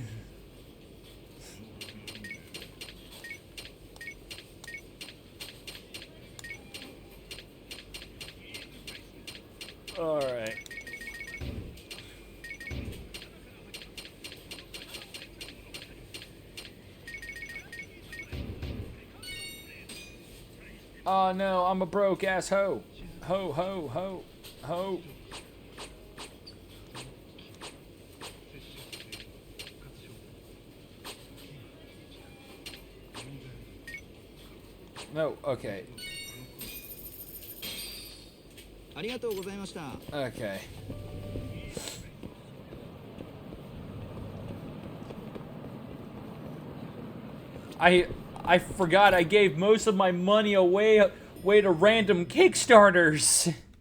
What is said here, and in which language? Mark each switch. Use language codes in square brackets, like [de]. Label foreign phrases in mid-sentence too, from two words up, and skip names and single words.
[en] All right. Oh no, I'm a broke ass hoe. Ho, ho, ho, ho. No, okay. Okay. I forgot I gave most of my money away to random Kickstarters.